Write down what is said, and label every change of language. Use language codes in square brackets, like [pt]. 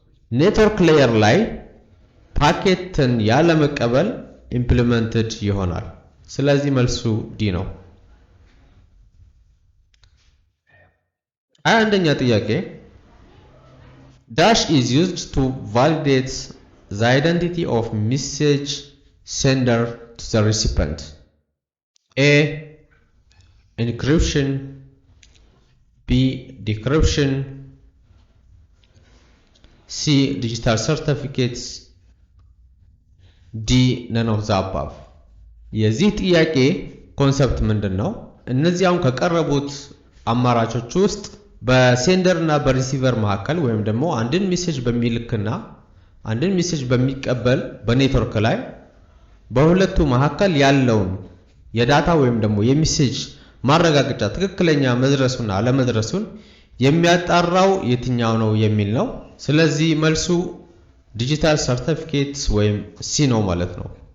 [am] ኔትወርክ ሌየር ላይ ፓኬትን ያለመቀበል ኢምፕሊመንትድ ይሆናል። ስለዚህ መልሱ ዲ ነው። 21ኛ ጥያቄ [en] dash is used to validate the identity of message sender to the recipient. A encryption, B decryption, C digital certificates, D none of the above። [am] የዚህ ጥያቄ ኮንሰፕት ምንድነው? እነዚያውን ከቀረቡት አማራጮች ውስጥ በሴንደር እና በሪሲቨር መካከል ወይም ደግሞ አንድን ሜሴጅ በሚልክና አንድን ሜሴጅ በሚቀበል በኔትወርክ ላይ በሁለቱ መካከል ያለውን የዳታ ወይም ደግሞ የሜሴጅ ማረጋገጫ ትክክለኛ መድረሱና አለመድረሱን የሚያጣራው የትኛው ነው የሚል ነው። ስለዚህ መልሱ ዲጂታል ሰርቲፊኬትስ ወይም ሲ ነው ማለት ነው።